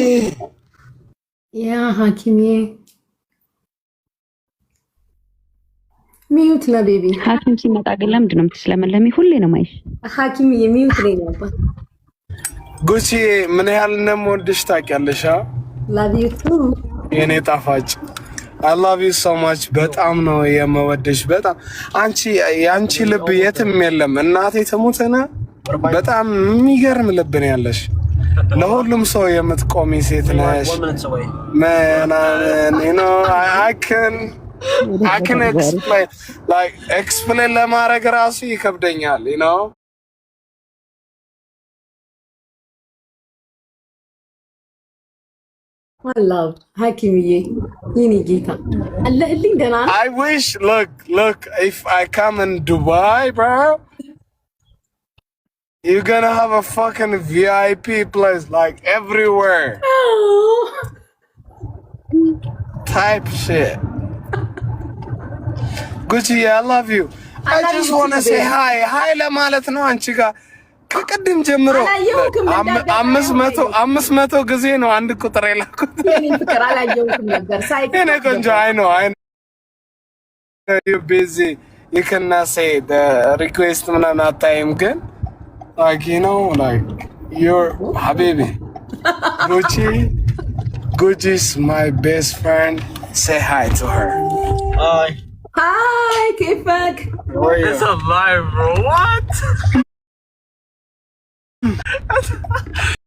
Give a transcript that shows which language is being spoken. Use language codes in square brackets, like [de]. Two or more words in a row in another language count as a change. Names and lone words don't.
[am] ያ ሐኪምዬ ሚዩት ነው ቤቢ። ሐኪም ሲመጣ ግን ለምንድን ነው የምትስለመለሚ? ሁሌ ነው ማይሽ። ሐኪምዬ ሚዩት ላይ ነው አባት። ጉቺ ምን ያህል እንደምወድሽ ታውቂያለሽ? [en] love you too [am] የኔ ጣፋጭ [en] I love you so much። [am] በጣም ነው የምወድሽ። በጣም የአንቺ ልብ የትም የለም። እናቴ ትሙትና በጣም የሚገርም ልብ ነው ያለሽ። ለሁሉም ሰው የምትቆሚ ሴት ነሽ። ምናምን [en] you know I can explain [am] ለማድረግ ራሱ ይከብደኛል [en] you know [am] አላህ ሐኪምዬ የኔ ጌታ አለህልኝ ደህና ነው። [en] I wish look if I come in Dubai bro you're gonna have a fucking VIP place like everywhere type shit. [am] Gucci [en] I love you. I just want to say hi [am] ለማለት ነው አንቺ ጋር ከቀደም ጀምሮ 500 ጊዜ ነው አንድ ቁጥር የላኩት። የኔ ፍቅር አላየሁትም ነበር ሳይክ የኔ ቆንጆ [en] I know you're busy you cannot say the request [am] ምናምን አታይም ግን [en] like you know like you're habibi. Gucci's my best friend. Say hi to her. [ar] Hi كيفك [en] It's alive bro what